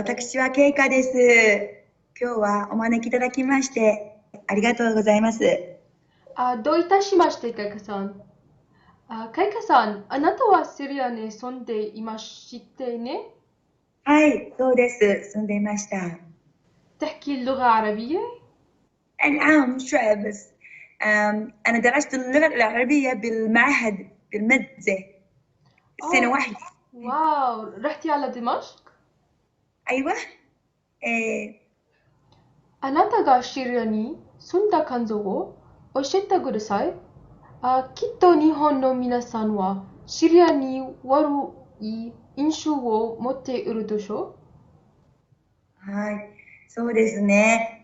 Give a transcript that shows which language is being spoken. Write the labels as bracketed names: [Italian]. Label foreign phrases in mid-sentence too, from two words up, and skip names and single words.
[Japanese] 私はケイカです。今日はお招きいただきましてありがとうございます。どういたしまして、カイカさん。カイカさん、あなたはシリアに住んでいましてね。はい、そうです。住んでいました。 [Arabic] تحكي اللغة العربية؟ نعم شوية بس. أنا درست اللغة العربية بالمدرسة سنة أوه، واحدة. واو، رحتي على دمشق؟ أيوة. إيه. [Japanese] あなたがシリアに住んだ感想を教えてください。きっと日本の皆さんはシリアに悪い印象を持っているでしょはい、そうですね。